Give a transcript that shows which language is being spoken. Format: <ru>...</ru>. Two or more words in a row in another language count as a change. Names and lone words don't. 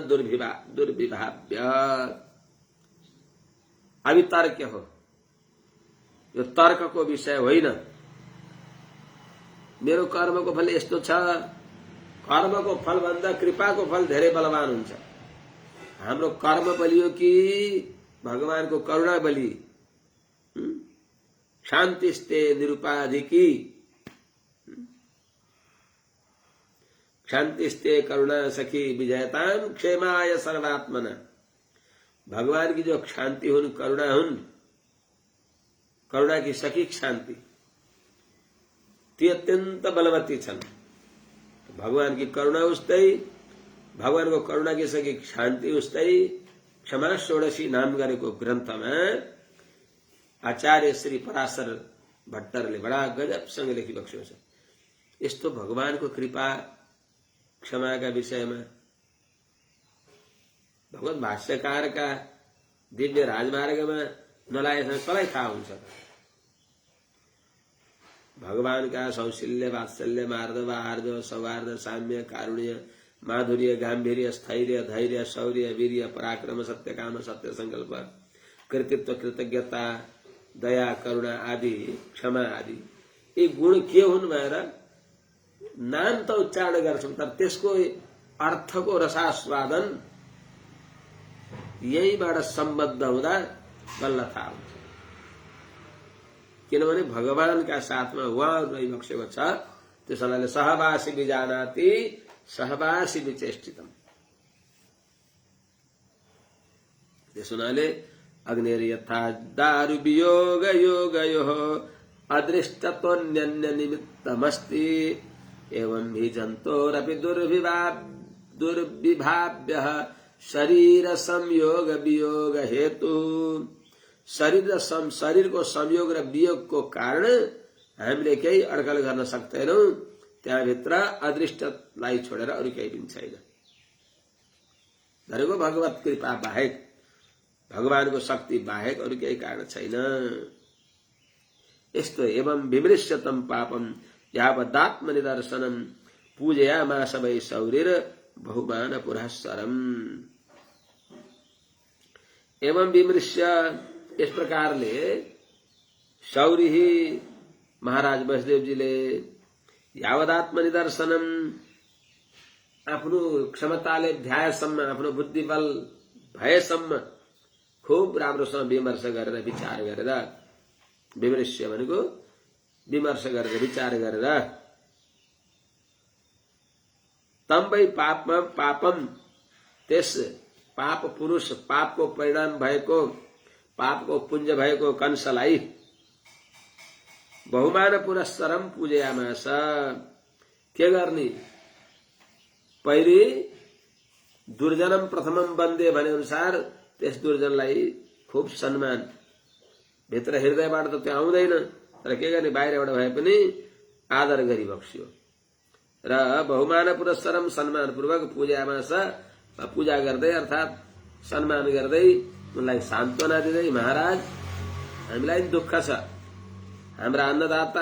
<ne>दुर्विभाव्य अवितर्क हो, यो तर्कको विषय होइन। मेरो कर्मको फल यस्तो छ, कर्मको फल भन्दा कृपाको फल धेरै बलवान हुन्छ। हाम्रो कर्म बलियो कि भगवानको करुणा बलि?</ne> <sa>शान्तिस्ते निरुपाधिकी, शान्तिस्ते करुणा सखी विजयताम क्षेमाय सर्वात्मना।</sa> <ne>भगवान की जो शांति हुन्, करुणा हुन्, करुणा की सखी शांति, ती अत्यंत बलवती छन्। भगवान की करुणा उस्तै, भगवान को करुणा की सखी शांति उस्तै। क्षमा षोडशी नाम गरेको ग्रन्थमा आचार्य श्री पराशर भट्टरले बडा गजबसँग लेखी बक्स्यो छ। यस्तो भगवानको कृपा क्षमाका विषयमा भगवत भाष्यकारका दिव्य राजमार्गमा नलागेसँग कसलाई थाहा हुन्छ? भगवानका सौशील्य, वात्सल्य, मार्दव, आर्दव, सौहार्द, साम्य, कारुण्य, माधुर्य, गाम्भीर्य, स्थैर्य, धैर्य, शौर्य, वीर्य, पराक्रम, सत्यकाम, सत्य संकल्प, कृतित्व, कृतज्ञता, दया, करुणा आदि, क्षमा आदि यी गुण के हुन् भनेर नाम त उच्चारण गर्छौं, तर त्यसको अर्थको रसास्वादन यहीबाट सम्बद्ध हुँदा बल्ल थाहा हुन्छ। किनभने भगवानका साथमा उहाँहरू रहिबक्सेको छ। त्यस हुनाले</ne> <sa>सहवासी विजानाति सहवासी विचेष्टितम।</sa> <ne>त्यस हुनाले</ne> <sa>अग्निर यथा दारु वियोग योगयोः अदृष्टतोऽन्यन्य निमित्तमस्ति एवं हि जन्तोरपि दुर्विभाव्यः शरीर संयोग वियोग हेतु।</sa> <ne>शरीरको संयोग र वियोगको कारण हामीले केही अड्कल गर्न सक्दैनौं। त्यहाँभित्र अदृष्टलाई छोडेर अरू केही पनि छैन। भनेको भगवत कृपा बाहेक, भगवानको शक्ति बाहेक अरू केही कारण छैन।</ne> <sa>यस्तो एवं विमृश्यतम पापम यावदात्म निदर्शनम पूजयामास वै शौरिर बहुमान पुरःसरम। एवं विमृश्य,</sa> <ne>इस प्रकारले शौरी महाराज वसुदेवजीले</ne> <sa>यावदात्म निदर्शनम,</sa> <ne>आफ्नो क्षमताले भ्याएसम्म, आफ्नो बुद्धिबल भएसम्म खूब राम्रोसँग विमर्श गरेर विचार गरेर, विमृश्य भनेको विमर्श गरेर विचार गरेर,</ne> <sa>तम वै पापम,</sa> <ne>त्यस पाप पुरुष, पापको परिणाम भएको, पापको पुञ्ज भएको कंसलाई</ne> <sa>बहुमान पुरस्सरम पूजयामास।</sa> <ne>के गर्ने? पहिले</ne> <sa>दुर्जनम प्रथमम वन्दे</sa> <ne>भने अनुसार त्यस दुर्जनलाई खूब सम्मान, भित्र हृदयबाट त त्यो आउँदैन, तर के गर्ने बाहिरबाट भए पनि आदर गरी बक्सियो र</ne> <sa>बहुमान पुरस्सरम</sa> <ne>सम्मानपूर्वक पूजा गर्दै अर्थात् सम्मान गर्दै उनलाई सान्त्वना दिँदै, महाराज हामीलाई दुःख छ, हाम्रा अन्नदाता</ne>